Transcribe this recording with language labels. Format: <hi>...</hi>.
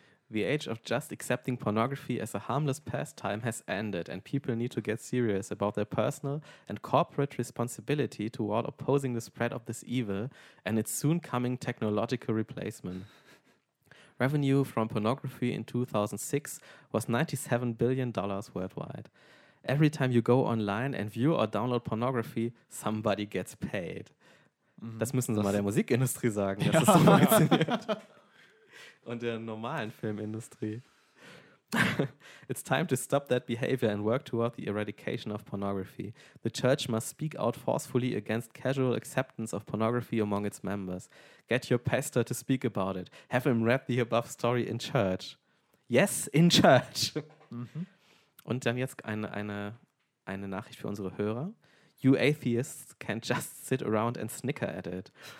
<en>The age of just accepting pornography as a harmless pastime has ended and people need to get serious about their personal and corporate responsibility toward opposing the spread of this evil and its soon coming technological replacement. Revenue from pornography in 2006 was $97 billion worldwide. Every time you go online and view or download pornography, somebody gets paid. Mhm.</en> <de>Das müssen Sie mal der Musikindustrie sagen, dass das so funktioniert. Und der normalen Filmindustrie.</de> <en>It's time to stop that behavior and work toward the eradication of pornography. The church must speak out forcefully against casual acceptance of pornography among its members. Get your pastor to speak about it. Have him read the above story in church. Yes, in church.</en> <de>Und dann jetzt eine Nachricht für unsere Hörer.</de> <en>You atheists can just sit around and snicker at it.</en>